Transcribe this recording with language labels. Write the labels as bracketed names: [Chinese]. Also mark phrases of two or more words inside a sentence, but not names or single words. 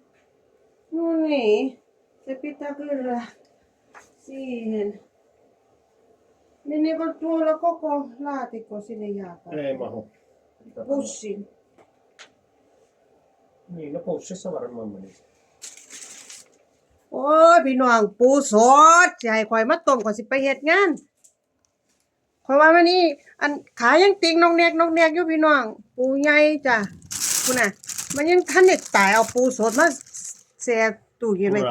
[Finnish] No niin, se pitää kyllä siihen. Meneekö tuolla koko laatikko sinne jääkaappiin? Ei mahu. Pussin. Niin, no pussissa varmaan menisi. [Northeastern Thai] โอ้ยพี่น้องปูสดสิให้ข่อยมาต้มข่อยสิไปเฮ็ดงานข่อยว่ามื้อนี้อันขายังติงนอกแนกอยู่พี่น้องปูใหญ่จ้ะพุ่นน่ะมันยังทันได้ตายเอาปูสดมาแช่ตู้เย็นไว้